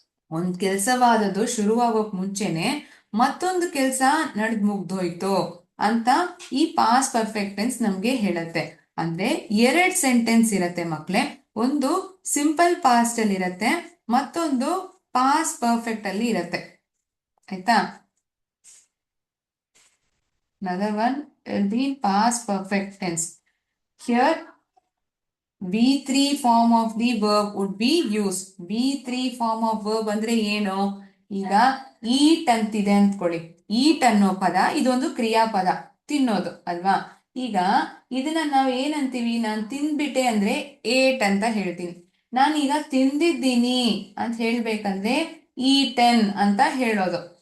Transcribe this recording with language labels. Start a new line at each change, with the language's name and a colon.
Kannada: ಒಂದ್ ಕೆಲಸವಾದದ್ದು ಶುರುವಾಗೋಕ್ ಮುಂಚೆನೆ ಮತ್ತೊಂದು ಕೆಲಸ ನಡೆದ್ ಮುಗ್ದೋಯ್ತು ಅಂತ ಈ ಪಾಸ್ ಪರ್ಫೆಕ್ಟ್ ಟೆನ್ಸ್ ನಮ್ಗೆ ಹೇಳತ್ತೆ. ಅಂದ್ರೆ ಎರಡ್ ಸೆಂಟೆನ್ಸ್ ಇರತ್ತೆ ಮಕ್ಳೇ. ಒಂದು ಸಿಂಪಲ್ ಪಾಸ್ಟ್ ಅಲ್ಲಿ ಇರತ್ತೆ, ಮತ್ತೊಂದು ಪಾಸ್ ಪರ್ಫೆಕ್ಟ್ ಅಲ್ಲಿ ಇರತ್ತೆ. ಆಯ್ತಾ?
English: another one will be past perfect tense. Here V3 form of the verb would be used. V3 form of verb
Kannada: ಅಂದ್ರೆ ಏನು? ಈಗ ಈಟ್ ಅಂತಿದೆ ಅಂದ್ಕೊಳ್ಳಿ. ಈಟ್ ಅನ್ನೋ ಪದ ಇದೊಂದು ಕ್ರಿಯಾಪದ, ತಿನ್ನೋದು ಅಲ್ವಾ? ಈಗ ಇದನ್ನ ನಾವು ಏನಂತೀವಿ? ನಾನು ತಿಂದ್ಬಿಟ್ಟೆ ಅಂದ್ರೆ ಏಟ್ ಅಂತ ಹೇಳ್ತೀನಿ. ನಾನೀಗ ತಿಂದಿದ್ದೀನಿ ಅಂತ ಹೇಳ್ಬೇಕಂದ್ರೆ ಈಟನ್ ಅಂತ ಹೇಳೋದು.